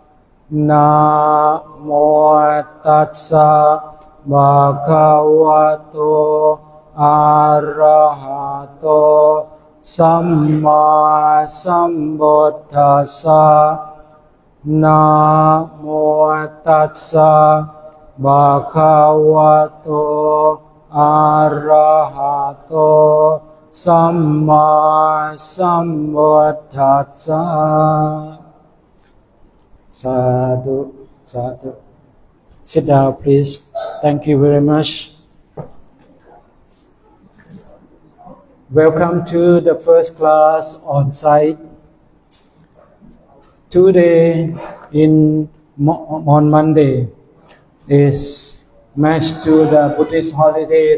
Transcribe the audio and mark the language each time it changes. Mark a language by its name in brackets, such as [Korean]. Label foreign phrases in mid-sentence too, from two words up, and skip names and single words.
[Pali] Namo Tassa Bhagavato Arahato Samma Sambuddhassa Namo Tassa Bhagavato Arahato Samma Sambuddhassa. Sadhu, sadhu. [English] Sit down, please. Thank you very much. Welcome to the first class on site. Today, on Monday, is matched to the Buddhist holiday.